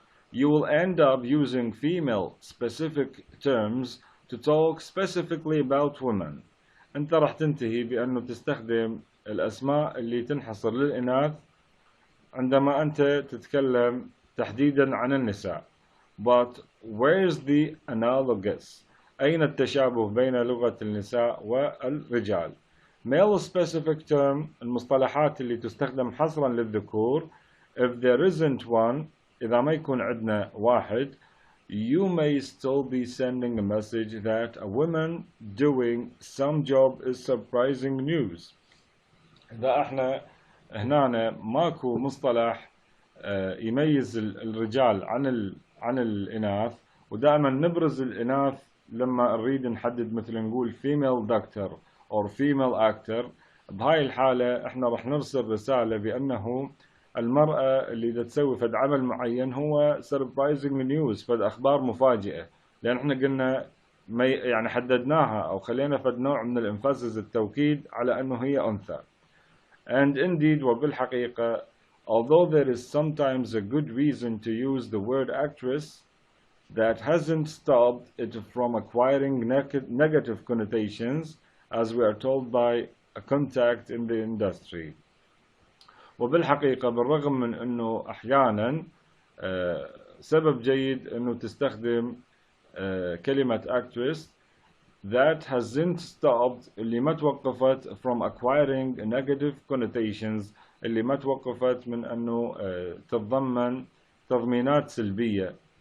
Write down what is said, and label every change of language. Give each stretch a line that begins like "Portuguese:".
English: You will end up using female specific terms to talk specifically about women.
Arabic: أنت راح تنتهي بأنه تستخدم الأسماء اللي تنحصر للإناث عندما أنت تتكلم تحديدا عن النساء.
English: But where's the analogous?
Arabic: أين التشابه بين لغة النساء والرجال؟
English: Male specific term
Arabic: المصطلحات اللي تستخدم حصرا للذكور.
English: If there isn't one,
Arabic: إذا ما يكون عندنا واحد,
English: you may still be sending a message that a woman doing some job is surprising news.
Arabic: إذا احنا هنا ماكو مصطلح يميز الرجال عن الإناث, ودائما نبرز الإناث لما نريد نحدد مثل نقول
English: female doctor or female actor,
Arabic: بهاي الحالة احنا راح نرسل رسالة بأنه المرأة اللي دا تسوي فد عمل معين هو
English: surprising news,
Arabic: فد أخبار مفاجئة, لأن احنا قلنا يعني حددناها أو خلينا فد نوع من الإنفاسز التوكيد على أنه هي أنثى.
English: And indeed,
Arabic: وبالحقيقة,
English: although there is sometimes a good reason to use the word actress, that hasn't stopped it from acquiring negative connotations, as we are told by a contact in the industry.
Arabic: وبالحقيقة بالرغم من أنه أحيانا سبب جيد أنه تستخدم كلمة actress,
English: that hasn't stopped
Arabic: اللي ما توقفت
English: from acquiring negative connotations,
Arabic: اللي ما توقفت من أنه تتضمن تضمينات سلبية.